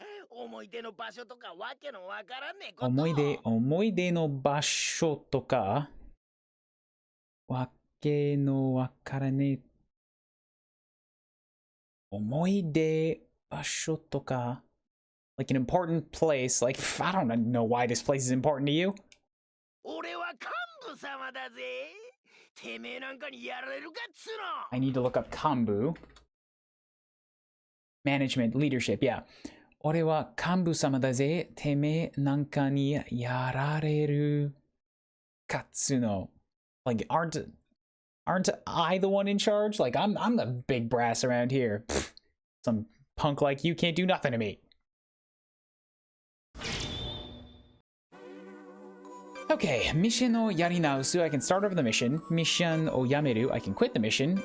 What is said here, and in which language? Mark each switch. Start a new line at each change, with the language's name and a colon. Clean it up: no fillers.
Japanese: 思い出の場所とかわけのわからねえこと。思い出の場所とかわけのわからねえ。
English: 思い出場所とか like an important place. Like, I don't know why this place is important to you.
Japanese: 俺は幹部様だぜ。てめえなんかにやられるかっつうの。
English: I need to look up Kanbu. Management, leadership, yeah.
Japanese: 俺は幹部様だぜ。てめえなんかにやられるかっつうの。
English: Like, aren't I the one in charge? Like, I'm the big brass around here. Pfft, some punk like you can't do nothing to me. Okay, mission o yarinausu. I can start over the mission. Mission o yameru. I can quit the mission.